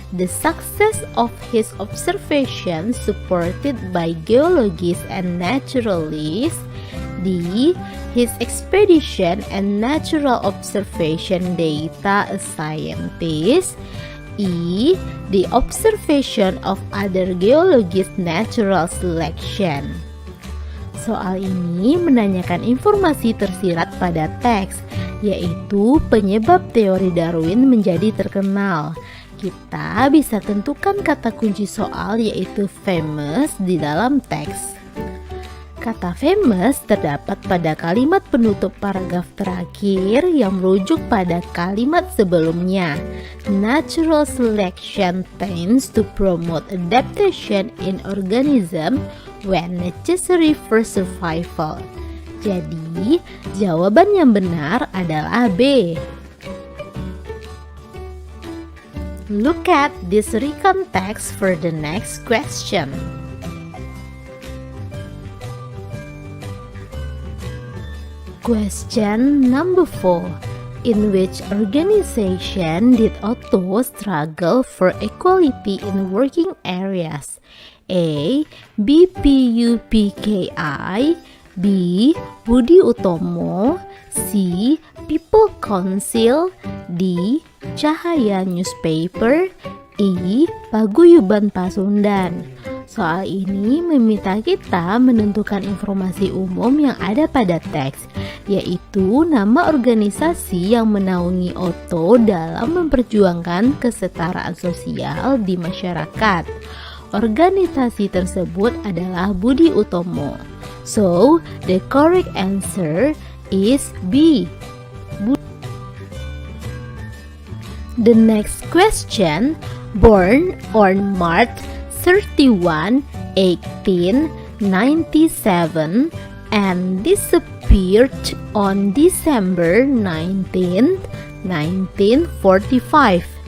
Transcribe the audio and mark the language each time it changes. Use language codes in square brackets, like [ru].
[en] The success of his observations supported by geologists and naturalists. D. His expedition and natural observation data as scientist. E. The observation of other geologists natural selection. [id] Soal ini menanyakan informasi tersirat pada teks, yaitu penyebab teori Darwin menjadi terkenal. Kita bisa tentukan kata kunci soal yaitu famous di dalam teks. Kata famous terdapat pada kalimat penutup paragraf terakhir yang merujuk pada kalimat sebelumnya. [en] Natural selection tends to promote adaptation in organism when necessary for survival. [id] Jadi, jawaban yang benar adalah B. [en] Look at this recon text for the next question. Question number 4. In which organization did Otto struggle for equality in working areas? A. BPUPKI, B. Budi Utomo, C. People Council, D. Cahaya Newspaper, E. Paguyuban Pasundan. [id] Soal ini meminta kita menentukan informasi umum yang ada pada teks, yaitu nama organisasi yang menaungi Otto dalam memperjuangkan kesetaraan sosial di masyarakat. Organisasi tersebut adalah Budi Utomo. [en] So, the correct answer is B. The next question, born on March 31, 1897 and disappeared on December 19, 1945.